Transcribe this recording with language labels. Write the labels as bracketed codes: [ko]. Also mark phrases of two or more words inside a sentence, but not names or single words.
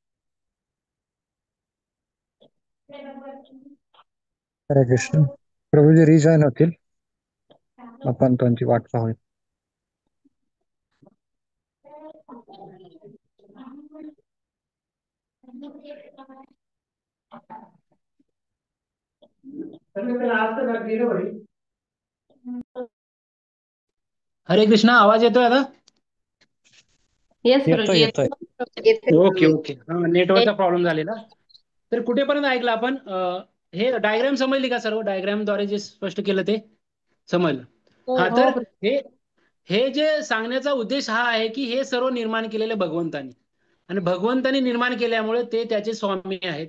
[mr] हरे कृष्ण. प्रभूजी रिजॉईन होतील, आपण त्यांची वाट पाहूया. हरे कृष्णा, आवाज येतोय आता? येस येतोय प्रोजेक्ट येतोय. येते [en] okay okay. [mr] हा, नेटवर्कचा प्रॉब्लेम झालेला. तर कुठेपर्यंत ऐकलं आपण? हे डायग्राम समजली का? सर्व डायग्रामद्वारे जे स्पष्ट केलं ते समजलं? हा, तर हे हे जे सांगण्याचा उद्देश हा आहे की हे सर्व निर्माण केलेले भगवंतानी, आणि भगवंतानी निर्माण केल्यामुळे ते त्याचे स्वामी आहेत.